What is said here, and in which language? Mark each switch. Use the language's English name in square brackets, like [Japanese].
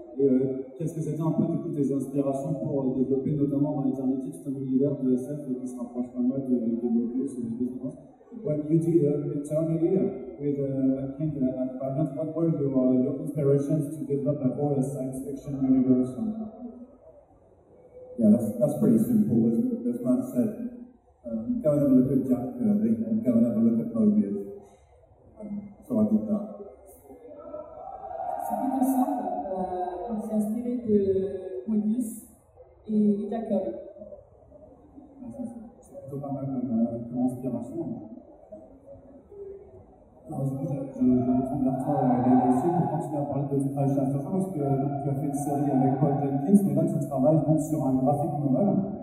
[French] Et qu'est-ce que c'était un peu, du coup, tes inspirations pour développer, notamment dans Eternity, tout un univers de SF qui se rapproche pas mal de Mobius et de Valiant? [English] When you did Eternity with Kent and Valiant, what were your inspirations to develop a whole science fiction universe? Yeah, that's pretty simple. As Matt said, go and have a look at Jack Kirby and go and have a look at Mobius. So I did that. [French] C'est plutôt simple. On s'est inspiré de Mobius et Jack Kirby. C'est plutôt pas mal comme inspiration. Alors, du coup, je retourne vers toi, Gabriel, aussi, pour continuer à parler de Strange Chapter, parce que tu as fait une série avec Paul Jenkins, mais là, tu travailles donc sur un graphic novel.